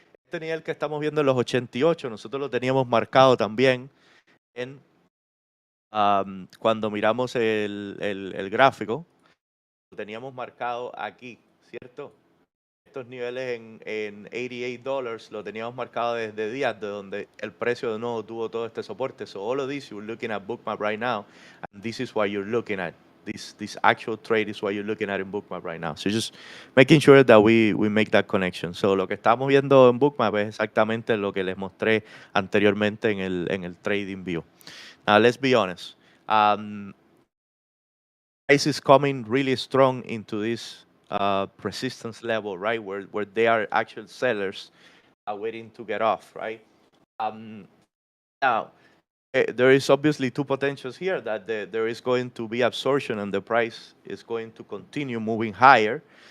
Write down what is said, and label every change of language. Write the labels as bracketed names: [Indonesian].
[Spanish] Este nivel que estamos viendo en los 88, nosotros lo teníamos marcado también en cuando miramos el gráfico, lo teníamos marcado aquí, ¿cierto? Estos niveles en $88 lo teníamos marcado desde días de donde el precio de nuevo tuvo todo este soporte. [English] So all of this, you're looking at Bookmap right now, and this is what you're looking at. This actual trade is what you're looking at in Bookmap right now. So just making sure that we make that connection. [Spanish] So lo que estamos viendo en Bookmap es exactamente lo que les mostré anteriormente en el Trading View. [English] Now, let's be honest. Price is coming really strong into this resistance level, right? Where they are actual sellers waiting to get off, right? Now, there is obviously two potentials here that there is going to be absorption and the price is going to continue moving higher.